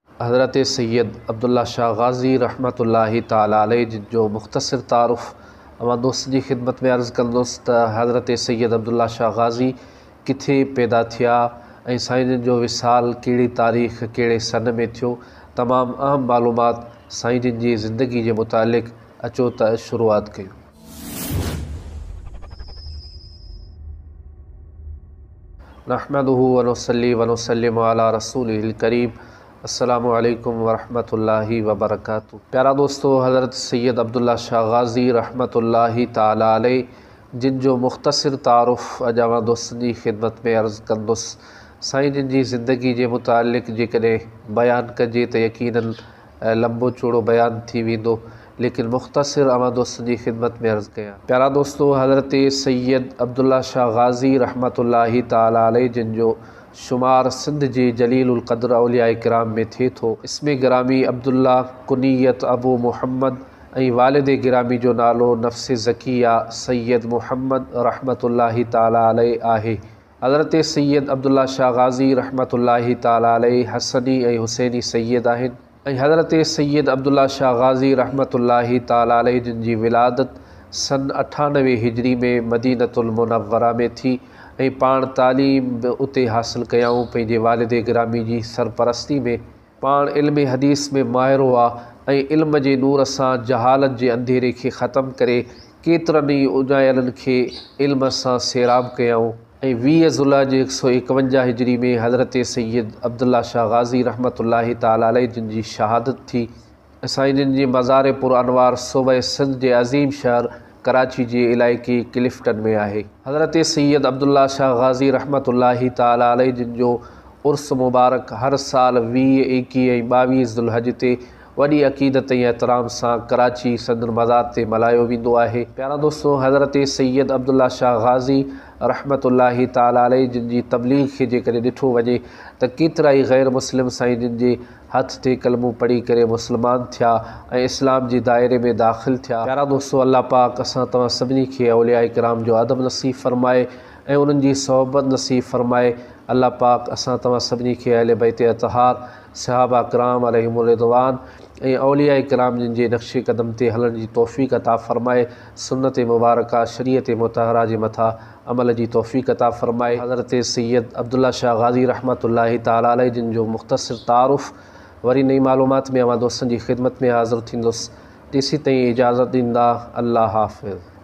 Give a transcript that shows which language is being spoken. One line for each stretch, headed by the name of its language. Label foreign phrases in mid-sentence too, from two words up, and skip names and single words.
Sindhi: हज़रत सैयद अब्दुल्ला शाह गाज़ी
Arabic: رحمة الله تعالى عليه
Sindhi: जो मुख्तसर तारुफ़ अवां दोस्त की खिदमत में अर्ज़ कंदुसि त हज़रत सैयद अब्दुल्ला शाह गाज़ी किथे पैदा थिया ऐं साईं जो विसाल कहिड़ी तारीख़ कहिड़े सन में थियो। तमामु अहम मालूमात साईं जिन जी ज़िंदगी के मुतालिक़ अचो त शुरुआत कयूं।
Arabic: نحمده ونصلي ونسلم على رسوله الكريم. السلام عليكم ورحمة الله وبركاته.
Sindhi: प्यारा दोस्तों, हज़रत सैयद अब्दुल्ला शाह गाज़ी
Arabic: رحمة الله تعالى عليه
Sindhi: जिन जो मुख्तसर तारुफ़ अॼु अवां दोस्तनि जी खिदमत में अर्ज़ कंदुसि। साईं जिन जी ज़िंदगी जे मुतालिक़ जेकॾहिं बयानु कजे त यकीनन लंबो चौड़ो बयान थी वेंदो, लेकिन मुख्तसर अवां दोस्तनि जी खिदमत में अर्ज़ कयां। प्यारा दोस्तों, हज़रत सैयद अब्दुल्ला शाह गाज़ी
Arabic: رحمة الله تعالى عليه
Sindhi: जिन जो शुमार सिंध जे जलीलुल क़द्र औलिया किराम में थे थो। इसमें गिरामी अब्दुल्ला, कुनियत अबू मुहम्मद ऐं वालिद गिरामी जो नालो नफ़्स ज़किया सैयद मुहम्मद
Arabic: رحمة الله تعالى عليه
Sindhi: आहे। हज़रत सैयद अब्दुल्ला शाह गाज़ी
Arabic: رحمة الله تعالى عليه
Sindhi: हसनी ऐं हुसैनी सैयद आहिनि ऐं हज़रत सैयद अब्दुल्ला शाह गाज़ी
Arabic: رحمة الله تعالى عليه
Sindhi: जिन जी विलादत सन 98 हिजरी में मदीनतुल मुनव्वरा में थी ऐं पाण तालीम बि उते हासिल कयाऊं। पंहिंजे वालिद गिरामी जी सरपरस्ती में पाण इल्म हदीस में माहिर हुआ ऐं इल्म जे नूर सां जहालत जे अंधेरे खे ख़त्म करे केतिरनि ई उॼायलनि खे इल्म सां सैराब कयाऊं ऐं 20 ज़ुल्हज 151 हिजरी में हज़रत सैयद अब्दुल्ला शाह गाज़ी
Arabic: رحمة الله تعالى عليه
Sindhi: जिन जी शहादत थी। साईं जिन जी मज़ार पुर अनवार सूबे सिंध जे अज़ीम शहर कराची जे इलाइक़े क्लिफ्टन में आहे। हज़रत सैयद अब्दुल्ला शाह गाज़ी
Arabic: رحمة الله تعالى عليه
Sindhi: जिन जो उर्स मुबारक हर साल 20, 21 ऐं 22 ज़ुल्हज ते वॾी अक़ीदत ऐं एहतराम सां कराची संदन मज़ार ते मल्हायो वेंदो आहे। प्यारा दोस्तों, हज़रत सैयद अब्दुल्ला शाह गाज़ी
Arabic: رحمة الله تعالى عليه
Sindhi: जिन जी तबलीग खे जेकॾहिं ॾिठो वञे त केतिरा ई गैर मुस्लिम साईं जिन जे हथ ते कलमो पढ़ी करे मुस्लमान थिया ऐं इस्लाम जे दायरे में दाख़िल थिया। प्यारा दोस्तों, अल्लाह पाक असां तव्हां सभिनी खे औलिया किराम जो अदब नसीब फ़रमाए ऐं उन्हनि जी सोहबत नसीब फ़रमाए। अल्लाह पाक असां तव्हां सभिनी खे अहले बैत अतहार सहाबा किराम
Arabic: عليهم الرضوان
Sindhi: ऐं औलिया किराम जिन जे नक्शे क़दम ते हलण जी तौफ़ीक़ अता फ़रमाए। सुन्नत मुबारका शरीयत मुतहरा जे मथां अमल जी तौफ़ीक़ अता फ़रमाए। हज़रत सैयद अब्दुल्ला शाह गाज़ी
Arabic: رحمة الله تعالى عليه
Sindhi: जिन जो मुख्तसर तारुफ़ वरी नई मालूमात में अवां दोस्तनि जी खिदमत में हाज़िर थींदुसि। तेसी ताईं इजाज़त ॾींदा। अल्लाह हाफ़िज़।